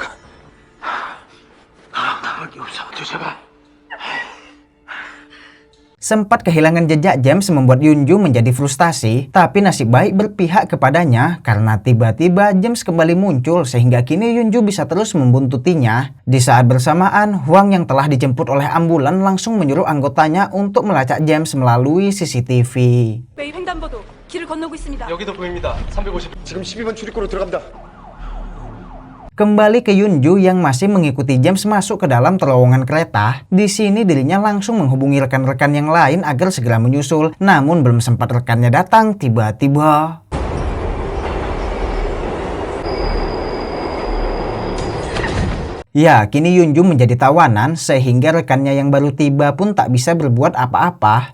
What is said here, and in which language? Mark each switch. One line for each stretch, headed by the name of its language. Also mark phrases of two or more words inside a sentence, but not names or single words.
Indonesian: Sempat kehilangan jejak James membuat Yunju menjadi frustasi, tapi nasib baik berpihak kepadanya karena tiba-tiba James kembali muncul sehingga kini Yunju bisa terus membuntutinya. Di saat bersamaan, Huang yang telah dijemput oleh ambulan langsung menyuruh anggotanya untuk melacak James melalui CCTV.
Korean: 매일 횡단보도 길을 건너고 있습니다. 여기도 보입니다. 350. 지금 12번 출입구로 들어갑니다.
Indonesian: Kembali ke Yunju yang masih mengikuti James masuk ke dalam terowongan kereta. Di sini dirinya langsung menghubungi rekan-rekan yang lain agar segera menyusul. Namun belum sempat rekannya datang, tiba-tiba ya, kini Yunju menjadi tawanan sehingga rekannya yang baru tiba pun tak bisa berbuat apa-apa.